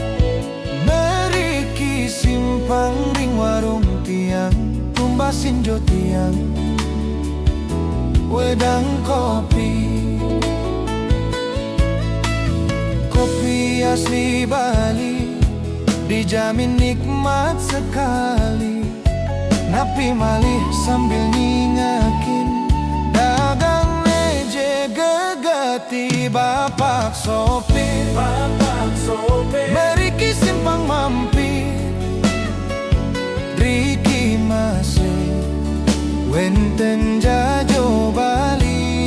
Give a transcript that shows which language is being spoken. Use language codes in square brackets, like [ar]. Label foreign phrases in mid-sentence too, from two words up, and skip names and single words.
[ban] Meriki simpang ring warung tiang, tumbasin jo tiang, wedang kopi. Kopi asli Bali, [id] dijamin nikmat sekali. [ban] Napi malih sambil ngingakin, dagang meje gegati bapak sopir. Meriki simpang mampir, Riki masih wenten jajo Bali.